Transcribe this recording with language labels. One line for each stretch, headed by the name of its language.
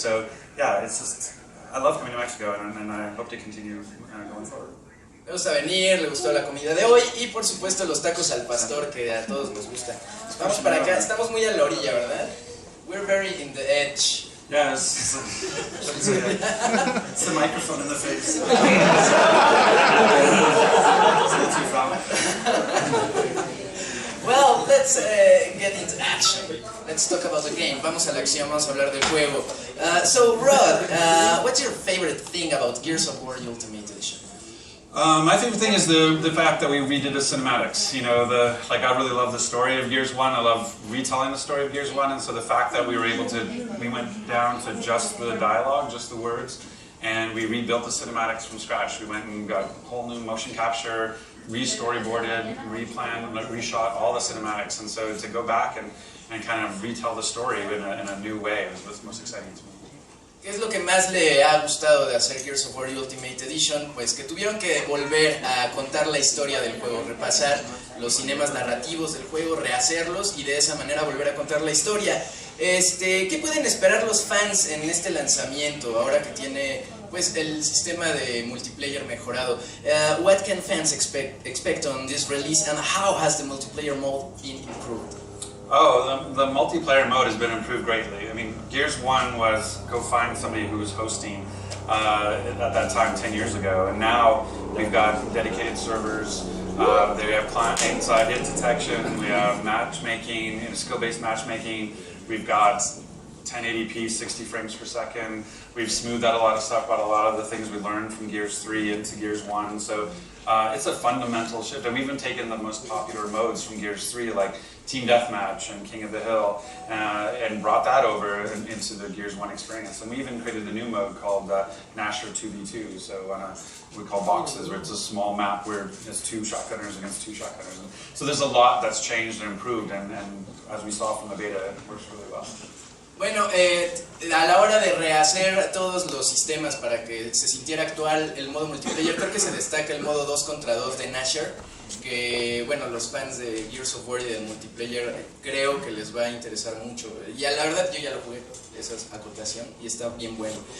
English: So yeah, it's just, I love coming to Mexico, and I hope to continue going forward.
Spanish: Le gusta venir, le gustó la comida de hoy y por supuesto los tacos al pastor que a todos nos gustan. Vamos para acá, estamos muy a la orilla, ¿verdad?
English: We're very in the edge. Yeah, it's the microphone in the face. Well, let's get into action. Let's talk about the game.
Spanish: Vamos a la acción, vamos a hablar del juego.
English: So, Rod, what's your favorite thing about Gears of War Ultimate Edition? My favorite thing is the fact that we redid the cinematics. You know, I really love the story of Gears 1. I love retelling the story of Gears 1, and so the fact that we went down to just the dialogue, just the words, and we rebuilt the cinematics from scratch. We went and got whole new motion capture, re-storyboarded, replanned, reshot all the cinematics, and so to go back and kind of retell the story in a new way was what's most exciting to me.
Spanish: ¿Qué es lo que más le ha gustado de hacer Gears of War Ultimate Edition? Pues que tuvieron que volver a contar la historia del juego, repasar los cinemas narrativos del juego, rehacerlos y de esa manera volver a contar la historia. ¿Qué pueden esperar los fans en este lanzamiento, ahora que tiene pues el sistema de multiplayer mejorado?
English: What can fans expect on this release, and how has the multiplayer mode been improved? Oh, the multiplayer mode has been improved greatly. I mean, Gears 1 was go find somebody who was hosting at that time 10 years ago, and now we've got dedicated servers. They have client-side hit detection. We have matchmaking, skill-based matchmaking. We've got 1080p, 60 frames per second. We've smoothed out a lot of stuff about a lot of the things we learned from Gears 3 into Gears 1. So it's a fundamental shift, and we've even taken the most popular modes from Gears 3, like Team Deathmatch and King of the Hill, and brought that over into the Gears 1 experience. And we even created a new mode called Nasher 2v2, so we call boxes, where it's a small map where it's 2 shotgunners against 2 shotgunners. And so there's a lot that's changed and improved, and as we saw from the beta, it works really well.
Spanish: Bueno, a la hora de rehacer todos los sistemas para que se sintiera actual el modo multiplayer, creo que se destaca el modo 2 contra 2 de Nasher, que bueno, los fans de Gears of War y del multiplayer creo que les va a interesar mucho. Y la verdad yo ya lo jugué, esa es acotación, y está bien bueno.